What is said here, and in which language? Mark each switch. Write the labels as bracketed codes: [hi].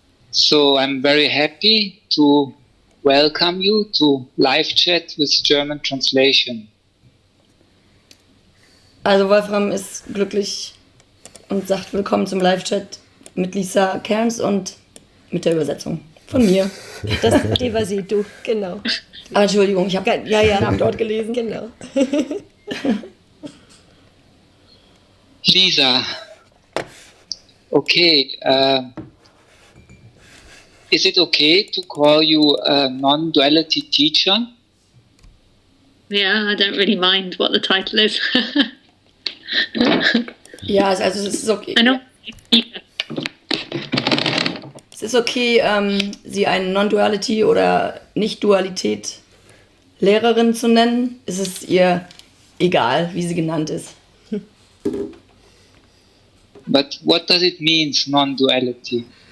[en] So I'm very happy to welcome you to live chat with German translation. [de] Also Wolfram ist glücklich und sagt willkommen zum Live-Chat mit Lisa Cairns und mit der Übersetzung von mir. Das Devasetu, genau. Aber Entschuldigung, ich habe den Namen dort gelesen. Genau. Lisa, okay. [en] Is it okay to call you a non-duality teacher? Yeah, I don't really mind what the title is. [de] Ja, also es ist okay. [en] I know. [de] Es ist okay, sie eine Non-Duality oder Nicht-Dualität Lehrerin zu nennen. Es ist ihr egal, wie sie genannt ist. [en] But what does it mean, non-duality?